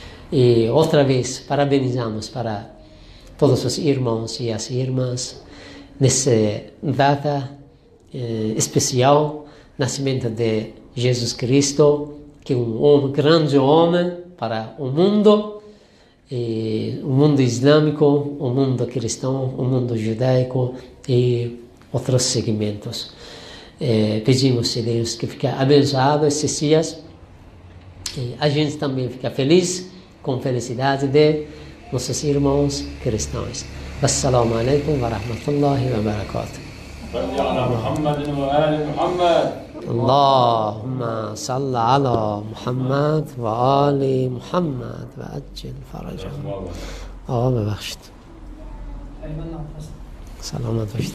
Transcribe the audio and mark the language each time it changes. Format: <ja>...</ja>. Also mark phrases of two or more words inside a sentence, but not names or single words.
<pt>E outra vez, parabenizamos para todos os irmãos e as irmãs nessa data especial, nascimento de Jesus Cristo, que é um grande homem para o mundo islâmico, o mundo cristão, o mundo judaico e outros segmentos. Pedimos a Deus que fique abençoado esses dias. E a gente também fica feliz com a felicidade de nossos irmãos cristãos.</pt> <ar>السلام عليكم ورحمة الله وبركاته. صل على محمد وآل محمد. اللهم صل على محمد و آل محمد و عجل فرجهم.</ar> <fa>آقا ببخشید. سلامت باشید.</fa>